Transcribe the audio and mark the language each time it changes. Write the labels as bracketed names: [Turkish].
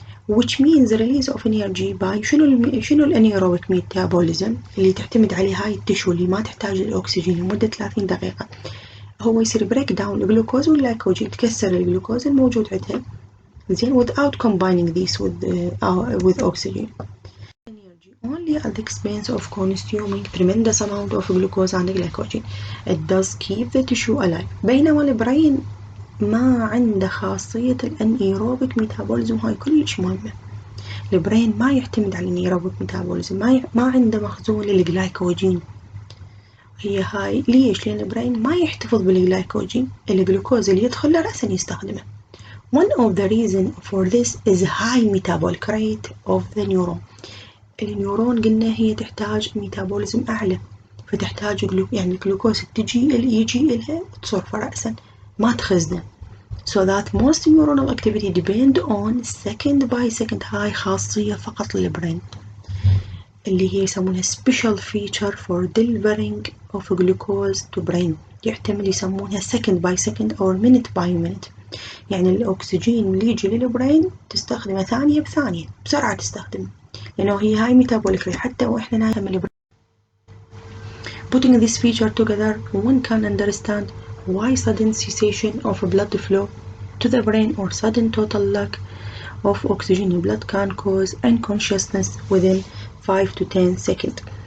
[English] which means the release of energy by [Arabic] شنو الانيروبيك ميتابوليزم اللي تعتمد عليه هاي التشو اللي ما تحتاج الأكسجين لمدة 30 دقيقة. هو يصير بريك داون الجلوكوز واللايكوجين، يتكسر الجلوكوز الموجود عندها زين [English] without combining this with oxygen. Energy only at the expense of consuming tremendous amount of glucose and glycogen. It does keep the tissue alive. [Arabic] بينما البرين ما عنده خاصية الانيروبيك ميتابوليزم، هاي كلش مهمة. البرين ما يعتمد على الانيروبيك ميتابوليزم، ما عنده مخزون للجلايكوجين. هي هاي ليش؟ لأن البرين ما يحتفظ بالجلايكوجين، الجلوكوز اللي يدخل له رأسا يستخدمه. [English] One of the reason for this is high metabolic rate of the neuron. [Arabic] النيورون قلنا هي تحتاج ميتابوليزم أعلى، فتحتاج يعني الجلوكوز يجي إلها وتصرفه رأسا ما تخزنه. [English] So that most neuronal activity depend on second by second. [Arabic] هاي خاصية فقط للبرين اللي هي يسمونها [English] special feature for delivering of glucose to brain. [Arabic] يعتمد يسمونها [English] second by second or minute by minute. [Arabic] يعني الأكسجين اللي يجي للبرين تستخدمه ثانية بثانية، بسرعة تستخدمه لأنه هي هاي ميتابوليك ريت حتى وإحنا نايم البرين. [English] Putting this feature together one can understand why sudden cessation of blood flow to the brain or sudden total lack of oxygen in blood can cause unconsciousness within 5 to 10 seconds.